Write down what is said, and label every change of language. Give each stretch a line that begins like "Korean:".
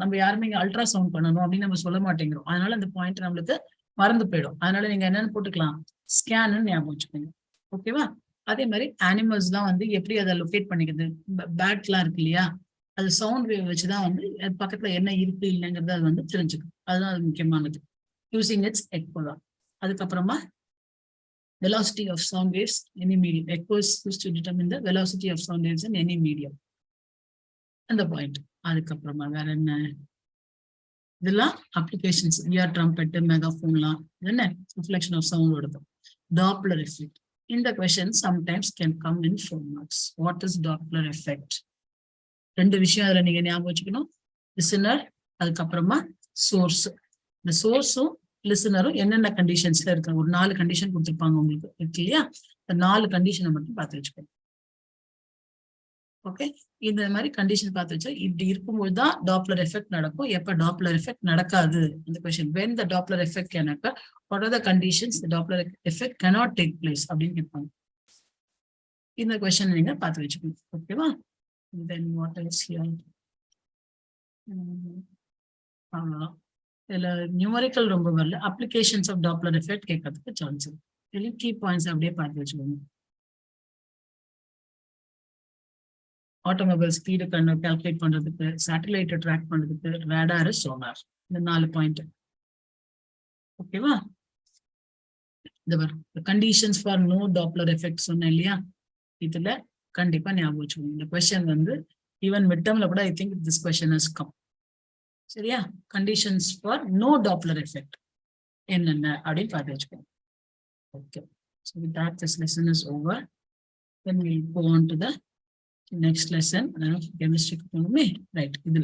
Tamil: நம்ம யாருமே இங்க அல்ட்ராசவுண்ட் பண்ணணும் அப்படின்னு நம்ம சொல்ல மாட்டேங்கிறோம். அதனால அந்த பாயிண்ட் நம்மளுக்கு மறந்து போயிடும். அதனால நீங்க என்னன்னு போட்டுக்கலாம், ஸ்கேன் ஞாபகம் வச்சுக்கோங்க. ஓகேவா? அதே மாதிரி அனிமல்ஸ் தான் வந்து எப்படி அதை லொகேட் பண்ணிக்குது, பேட்லாம் இருக்கு இல்லையா, அது சவுண்ட் வேவ் வச்சுதான் வந்து பக்கத்துல என்ன இருக்கு இல்லைங்கிறத அது வந்து தெரிஞ்சுக்கும். அதுதான் அது முக்கியமானது.
English: using its echo
Tamil: தான்.
English: அதுக்கப்புறமா velocity of sound waves in any medium. Echo is used to determine the velocity of sound waves in any medium.
Tamil: அந்த பாயிண்ட். அதுக்கப்புறமா வேற என்ன, இதெல்லாம் அப்ளிகேஷன்ஸ், இயர் ட்ரம்பெட், மெகாஃபோன்லாம் என்ன ரிஃப்ளெக்ஷன் ஆஃப் சவுண்ட் வருது. Doppler effect.
English: இந்த question sometimes can come in 4 marks. What is Doppler effect?
Tamil: 2 விஷயம் அதுல நீங்க ஞாபகம் வச்சுக்கணும், லிசனர், அதுக்கப்புறமா சோர்ஸ். இந்த சோர்ஸும் லிசனரும் என்னென்ன கண்டிஷன்ஸ்ல இருக்காங்க, ஒரு 4 கண்டிஷன் கொடுத்துருப்பாங்க உங்களுக்கு இருக்கு இல்லையா, இந்த 4 கண்டிஷனை மட்டும் பார்த்து வச்சுக்கோங்க. ஓகே, இந்த மாதிரி கண்டிஷன் பார்த்து வச்சா இப்படி இருக்கும்போது தான் டாப்லர் எஃபெக்ட் நடக்கும். எப்ப டாப்லர் எஃபெக்ட் நடக்காது, இந்த question
English: when the doppler effect can occur, what are the conditions the doppler effect cannot take place
Tamil: அப்படின்னு கேட்பாங்க. இந்த கொஸ்டின் நீங்க பார்த்து வச்சுக்கணும். ஓகேவா?
English: then what else here, அவ்வளவுதான்.
Tamil: இதுல நியூமரிக்கல் ரொம்ப வரல, அப்ளிகேஷன்ஸ் ஆஃப் டாப்லர் எஃபெக்ட் கேட்கறதுக்கு சான்ஸ் இருக்கு. இதுல கீ பாயிண்ட்ஸ் அப்படியே பார்த்து வச்சுக்கோங்க. ஆட்டோமொபைல் ஸ்பீடு கால்குலேட் பண்றதுக்கு, சேட்டலைட்டை ட்ராக் பண்றதுக்கு, ரேடார், சோனார். இந்த 4 பாயிண்ட். ஓகேவா? இந்த conditions for no Doppler effect சொன்னேன் இல்லையா? இதுல கண்டிப்பா ஞாபகம் வச்சுக்கோங்க. இந்த கொஸ்டின் வந்து
English: Even mid டர்ம்ல கூட I think this question has come. சரியா?
Tamil: Conditions for no Doppler effect என்னென்ன அப்படின்னு பார்த்து வச்சுக்கோங்க. Okay.
English: So with that, this lesson is over. Then we'll go on to the next lesson. Chemistry. Right.